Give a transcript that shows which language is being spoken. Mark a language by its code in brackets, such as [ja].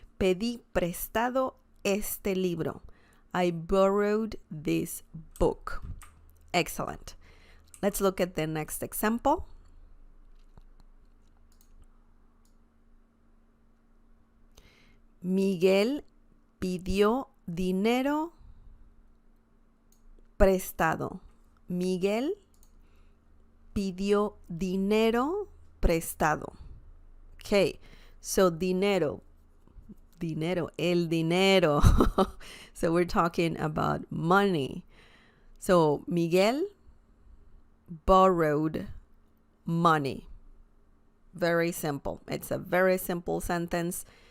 [es] Pedí prestado este libro. [en] I borrowed this book. Excellent. Let's look at the next example. [es] Miguel pidió dinero prestado. Miguel pidió dinero prestado. [en] Okay, so [es] dinero, el dinero. [en] So we're talking about money. So Miguel borrowed money. Very simple. It's a very simple sentence.